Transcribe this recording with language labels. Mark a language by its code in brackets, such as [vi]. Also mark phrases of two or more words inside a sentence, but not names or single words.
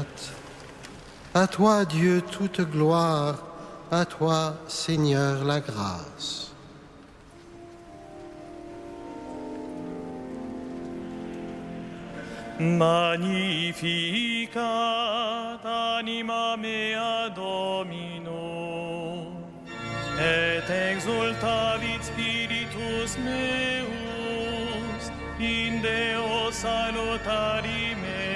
[fr] À toi, Dieu, toute gloire, à toi, Seigneur, la grâce. [la] Magnificat anima mea Domino, et exultavit spiritus meus in Deo salutari meo,